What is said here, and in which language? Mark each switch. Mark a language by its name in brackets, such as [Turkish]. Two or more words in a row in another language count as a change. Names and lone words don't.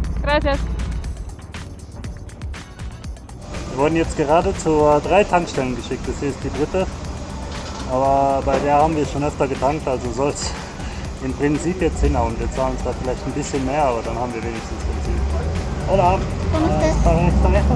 [Spanish] Gracias. [German] Wir wurden jetzt gerade zu 3 Tankstellen geschickt, das hier ist die 3. Aber bei der haben wir schon öfter getankt, also soll es im Prinzip jetzt hinhauen. Wir zahlen zwar vielleicht ein bisschen mehr, aber dann haben wir wenigstens Benzin. [Spanish] Hola. ¿Cómo estás? ¿Está esto?